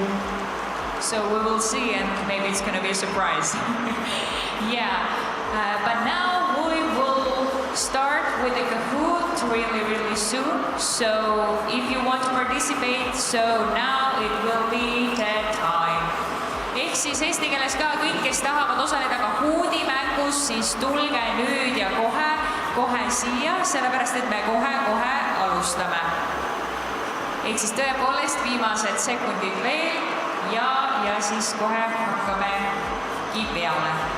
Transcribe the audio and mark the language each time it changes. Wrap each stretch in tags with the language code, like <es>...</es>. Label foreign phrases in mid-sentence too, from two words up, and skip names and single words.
<en>So we will see, and maybe it's going to be a surprise. Yeah, but now we will start with the Kahoot So if you want to participate, so now it will be the time.</en> <et>Ehk siis eesti keeles ka kõik, kes tahavad osaleda Kahooti mängus, siis tulge nüüd ja kohe siia, sellepärast et me kohe alustame. Ehk siis tõepoolest viimased sekundid veel ja siis kohe hakkamegi peale.</et>